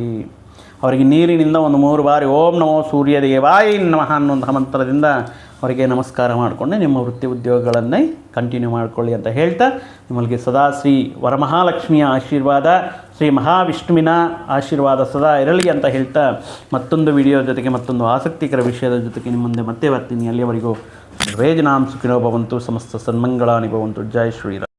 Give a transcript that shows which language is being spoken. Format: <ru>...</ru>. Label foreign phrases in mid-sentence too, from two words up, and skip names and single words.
<kn>ಅವರಿಗೆ ನೀರಿನಿಂದ ಒಂದು 3 ಬಾರಿ</kn> <sa>ಓಂ ನಮೋ ಸೂರ್ಯದೇವಾಯ ನಮಃ</sa> <kn>ಅನ್ನುವಂತಹ ಮಂತ್ರದಿಂದ ಅವರಿಗೆ ನಮಸ್ಕಾರ ಮಾಡಿಕೊಂಡು ನಿಮ್ಮ ವೃತ್ತಿ ಉದ್ಯೋಗಗಳನ್ನೇ ಕಂಟಿನ್ಯೂ ಮಾಡಿಕೊಳ್ಳಿ ಅಂತ ಹೇಳ್ತಾ, ನಿಮಗೆ ಸದಾ ಶ್ರೀ ವರಮಹಾಲಕ್ಷ್ಮಿಯ ಆಶೀರ್ವಾದ, ಶ್ರೀ ಮಹಾವಿಷ್ಣುವಿನ ಆಶೀರ್ವಾದ ಸದಾ ಇರಲಿ ಅಂತ ಹೇಳ್ತಾ, ಮತ್ತೊಂದು ವಿಡಿಯೋ ಜೊತೆಗೆ ಮತ್ತೊಂದು ಆಸಕ್ತಿಕರ ವಿಷಯದ ಜೊತೆಗೆ ನಿಮ್ಮ ಮುಂದೆ ಮತ್ತೆ ಬರ್ತೀನಿ.</kn> <sa>ಅಲ್ಲಿಯವರೆಗೂ ಸರ್ವೇ ಜನಾಃ ಸುಖಿನೋ ಭವಂತು, ಸಮಸ್ತ ಸನ್ಮಂಗಳಾನಿ ಭವಂತು.</sa> <kn>ಜೈ ಶ್ರೀರಾಮ್.</kn>